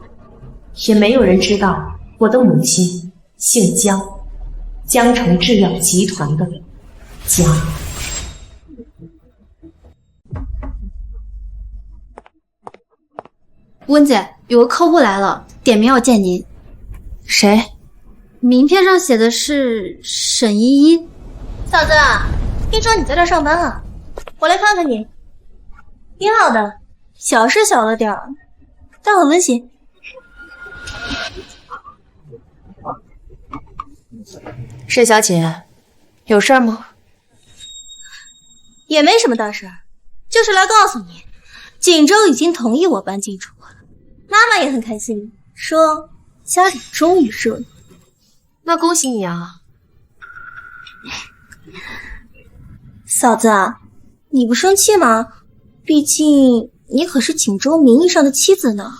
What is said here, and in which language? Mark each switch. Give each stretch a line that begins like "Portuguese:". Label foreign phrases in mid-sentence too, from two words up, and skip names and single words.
Chinese: 也沒有人知道我的母親姓江，江城製藥集團的江。溫姐，有個客戶來了，點名要見您。誰？名片上寫的是沈依依。嫂子，聽說你在這兒上班啊？我來看看你。挺好的，小是小了點兒，但很溫馨。沈小姐，有事嗎？也沒什麼大事，就是來告訴你，錦州已經同意我搬進楚了。媽媽也很開心，說家裡終於熱鬧。那恭喜你啊！嫂子，你不生氣嗎？畢竟你可是錦州名義上的妻子呢。